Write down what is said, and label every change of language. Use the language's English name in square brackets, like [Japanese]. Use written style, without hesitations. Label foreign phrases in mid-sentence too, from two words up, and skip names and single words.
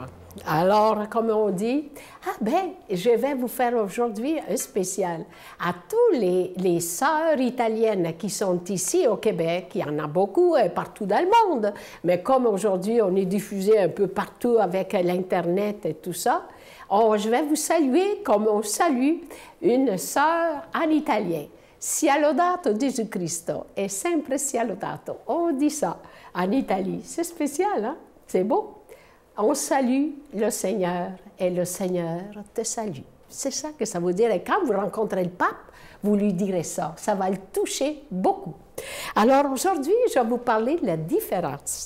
[French] Alors, comme on dit, je vais vous faire aujourd'hui un spécial à tous les sœurs italiennes qui sont ici au Québec. Il y en a beaucoup partout dans le monde, mais comme aujourd'hui on est diffusé un peu partout avec l'Internet et tout ça, je vais vous saluer comme on salue une sœur en italien. [Italian] Sia lodato Gesù Cristo e sempre sia lodato. [French] On dit ça en Italie. C'est spécial, hein? C'est beau. On salue le Seigneur et le Seigneur te salue. C'est ça que ça veut dire. Et quand vous rencontrez le pape, vous lui direz ça. Ça va le toucher beaucoup. Alors aujourd'hui, je vais vous parler de la différence.